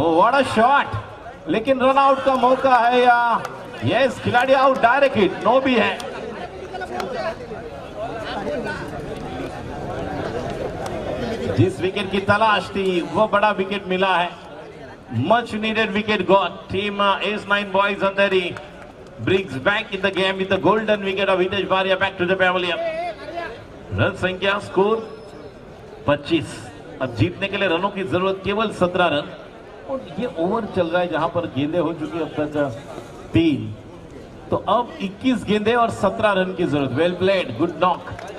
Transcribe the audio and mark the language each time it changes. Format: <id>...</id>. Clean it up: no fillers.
<en>oh what a shot,</en> <hi>लेकिन run out का मौका है या यस, खिलाड़ी आउट, डायरेक्ट हिट, नो भी है। जिस विकेट की तलाश थी वो बड़ा विकेट मिला है.</hi> <en>Much needed wicket got. Team Ace9 boys Andheri brings back in the game with the golden wicket of Hitesh Bharia back to the pavilion.</en> <hi>Run संख्या स्कोर 25. अब जीतने के लिए रनों की जरूरत केवल 17 रन. और ये ओवर चल रहा है जहां पर गेंदें हो चुकी अब तक 3. तो अब 21 गेंदें और 17 रन की जरूरत.</hi> <en>Well played, good knock.</en>